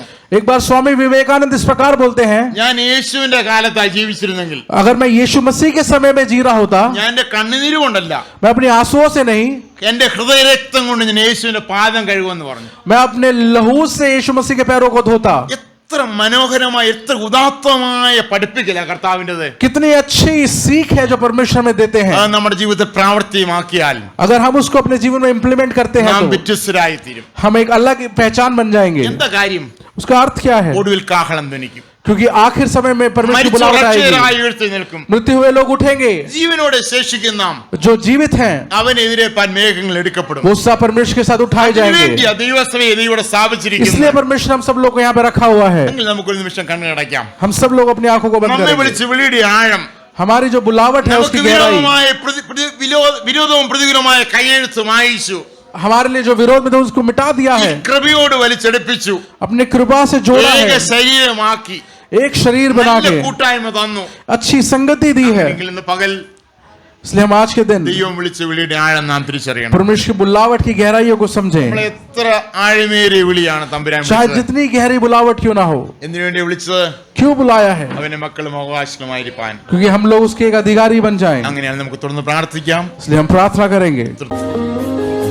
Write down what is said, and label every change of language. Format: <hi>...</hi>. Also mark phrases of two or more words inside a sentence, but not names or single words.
<hi>एक बार स्वामी विवेकानंद इस प्रकार बोलते हैं,</hi> <ml>ഞാൻ യേശുവിന്റെ കാലത്തായി ജീവിച്ചിരുന്നെങ്കിൽ,</ml> <hi>अगर मैं यीशु मसीह के समय में जी रहा होता,</hi> <ml>ഞാൻ എന്റെ കണ്ണുനീര് കൊണ്ടല്ല,</ml> <hi>मैं अपनी आंसुओं से नहीं,</hi> <ml>എന്റെ ഹൃദയരക്തം കൊണ്ട് ഞാൻ യേശുവിന്റെ പാദം കഴുകുമെന്ന് പറഞ്ഞു.</ml> <hi>मैं अपने लहू से यीशु मसीह के पैरों को धोता।</hi> <ml>എത്ര മനോഹരമായ എത്ര ഉദാത്തമായ പഠിപ്പിക്കല കർത്താവിൻ്റെത്.</ml> <hi>कितनी अच्छी सीख है जो परमेश्वर में देते हैं।</hi> <ml>അത് നമ്മുടെ ജീവിതത്തിൽ പ്രാവർത്തികമാക്കിയാൽ</ml> <hi>अगर हम उसको अपने जीवन में इंप्लीमेंट करते हैं</hi> <ml>നാം</ml> <hi>तो</hi> <ml>വ്യത്യസ്തരായി തീരും.</ml> <hi>हम एक अलग पहचान बन जाएंगे।</hi> <ml>എന്താ കാര്യം?</ml> <hi>उसका अर्थ क्या है?</hi> <ml>ഒടുവിൽ കാഹളം ധ്വനിക്കും.</ml> <hi>क्योंकि आखिर समय में परमेश्वर की बुलाहट आएगी।</hi> <ml>എഴുന്നേൽക്കും.</ml> <hi>मृत्यु हुए लोग उठेंगे।</hi> <ml>ജീവനോടെ ശേഷിക്കുന്ന നാം</ml> <hi>जो जीवित हैं</hi> <ml>അവനെതിരേൽപ്പാൻ മേഘങ്ങൾ എടുക്കപ്പെടും.</ml> <hi>वो सब परमेश्वर के साथ उठाए जाएंगे।</hi> <ml>ദൈവസഭയെ ദൈവം സ്ഥാപിച്ചിരിക്കുന്നു.</ml> <hi>इसलिए परमेश्वर हम सब लोग को यहाँ पे रखा हुआ है।</hi> <ml>എങ്കിൽ നമുക്കൊരു നിമിഷം കണ്ണടയ്ക്കാം.</ml> <hi>हम सब लोग अपनी आंखों को बंद</hi> <ml>നമ്മെ</ml> <hi>करेंगे।</hi> <ml>വിളിച്ച് വിളിയുടെ ആഴം,</ml> <hi>हमारी जो बुलावट है उसकी गहराई,</hi> <ml>വിരോധവും പ്രതികൂലമായ കയ്യെഴുത്തും അയച്ചു</ml> <hi>हमारे लिए जो विरोध में था उसको मिटा दिया है,</hi> <ml>കൃപയോട് വലിച്ചെടുപ്പിച്ചു,</ml> <hi>अपने कृपा से जोड़ा</hi> <ml>ഏക</ml> <hi>है,</hi> <ml>ശരീരമാക്കി</ml> <hi>एक शरीर बना</hi> <ml>നല്ല</ml> <hi>के</hi> <ml>കൂട്ടായ്മ തന്നു.</ml> <hi>अच्छी संगति दी है।</hi> <ml>എങ്കിൽ ഇന്ന് പകൽ</ml> <hi>इसलिए हम आज के दिन</hi> <ml>ദൈവം വിളിച്ച വിളിയുടെ ആഴം നാം തിരിച്ചറിയണം.</ml> <hi>परमेश्वर की बुलावट की गहराइयों को समझें।</hi> <ml>നമ്മളെ എത്ര ആഴമേറിയ വിളിയാണ് തമ്പുരാൻ</ml> <hi>चाहे</hi> <ml>വിളിച്ചത്.</ml> <hi>जितनी गहरी बुलावट क्यों ना हो,</hi> <ml>എന്തിനു വേണ്ടി വിളിച്ചത്?</ml> <hi>क्यों बुलाया है?</hi> <ml>അവന്റെ മക്കളും അവകാശങ്ങളുമായിരിക്കാൻ.</ml> <hi>क्योंकि हम लोग उसके एक अधिकारी बन जाएं।</hi> <ml>അങ്ങനെയാണ് നമുക്ക് തുടർന്ന് പ്രാർത്ഥിക്കാം.</ml> <hi>इसलिए हम प्रार्थना करेंगे।</hi>